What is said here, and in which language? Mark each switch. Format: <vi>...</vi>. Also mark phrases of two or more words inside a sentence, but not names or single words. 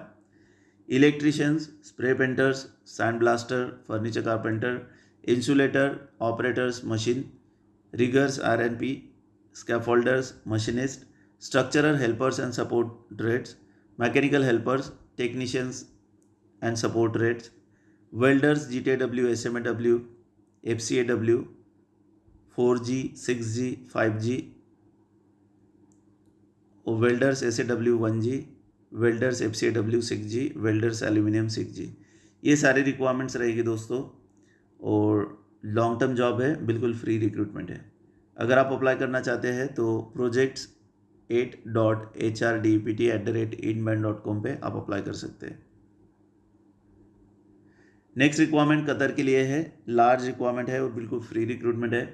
<en>electricians, spray painters, sand blaster, furniture carpenter, insulator, operators machine, riggers RNP, scaffolders, machinist, structural helpers and support trades, mechanical helpers, technicians and support rates, welders GTW, SMAW, FCAW, 4G, 6G, 5G, welders SAW 1G, welders FCAW 6G, welders aluminium 6G.</en> <hi>ये सारी रिक्वायरमेंट्स रहेगी दोस्तों, और</hi> <en>long term job</en> <hi>है, बिल्कुल</hi> <en>free recruitment</en> <hi>है। अगर आप अप्लाई करना चाहते हैं तो projects8.hrdept@inband.com पे आप अप्लाई कर सकते हैं।</hi> <en>next requirement</en> <hi>कतर के लिए है,</hi> <en>large requirement</en> <hi>है और बिल्कुल</hi> <en>free recruitment</en> <hi>है।</hi>